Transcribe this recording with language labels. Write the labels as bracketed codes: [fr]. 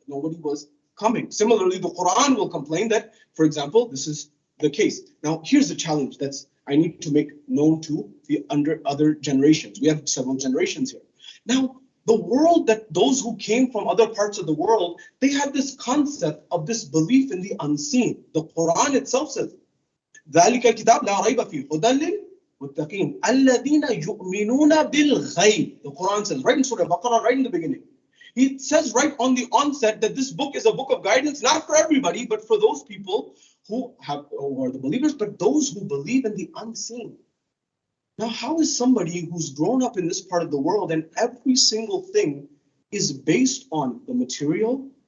[en] Nobody was coming. Similarly, the Qur'an will complain that, for example, this is the case. Now, here's the challenge I need to make known to the other generations. We have several generations here. Now, the world, that those who came from other parts of the world, they had this concept of this belief in the unseen. The Quran itself says, [ar] ذَلِكَ الْكِتَابُ لَا رَيْبَ فِيهِ هُدًى لِلْمُتَّقِينَ الَّذِينَ يُؤْمِنُونَ بِالْغَيْبِ. [en] The Quran says, right in Surah Baqarah, right in the beginning. It says right on the onset that this book is a book of guidance, not for everybody, but for those people who are the believers, but those who believe in the unseen. Now, how is somebody who's grown up in this part of the world and every single thing is based on the material?